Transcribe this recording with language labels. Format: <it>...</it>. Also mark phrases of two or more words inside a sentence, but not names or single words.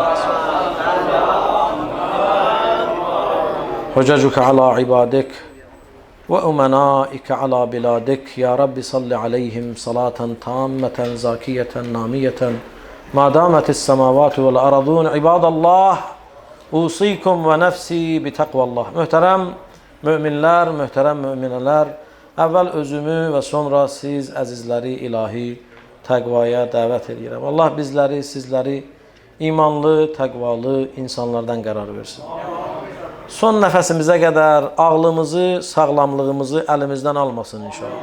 <ar>حججك على عبادك وأمنائك على بلادك يا رب صل عليهم صلاة تامة زاكية نامية ما دامت السماوات والأرضون عباد الله أوصيكم ونفسي بتقوى الله.</ar> <az>Muhterem müminler, muhterem mümineler, evvel özümü ve sonra siz əzizləri ilahi təqvaya dəvət edirəm. Allah bizləri, sizləri imanlı, təqvalı insanlardan qərar versin. Son nəfəsimizə qədər ağlımızı, sağlamlığımızı əlimizdən almasın inşallah.</az>